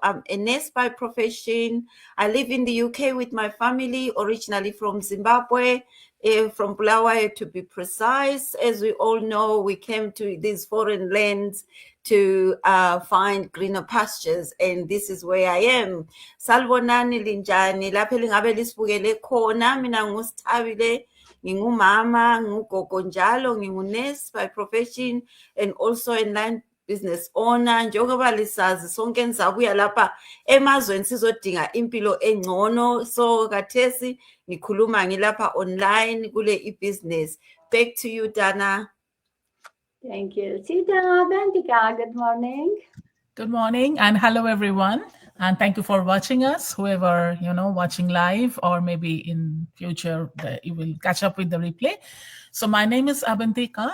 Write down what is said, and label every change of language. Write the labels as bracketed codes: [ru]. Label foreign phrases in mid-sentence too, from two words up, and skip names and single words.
[en] I'm a nurse by profession. I live in the UK with my family, originally from Zimbabwe, from Bulawayo to be precise. As we all know, we came to these foreign lands to find greener pastures, and this is where I am. [nd] Salbonani linjani lapha elingabe lisibukele khona. Mina ngusithabile, ngingumama, ngugogo njalo, ngingunurse [en] by profession and also a line business owner. [nd] Njengoba lisazi sonke nizabuya lapha emazweni sizodinga impilo engcono, so kathesi ngikhuluma ngilapha online kule e-business. [en] Back to you, Dana. Thank you, Sita. Bentika, good morning. Good morning and hello, everyone. And thank you for watching us, whoever, watching live or maybe in future you will catch up with the replay. So my name is Abantika.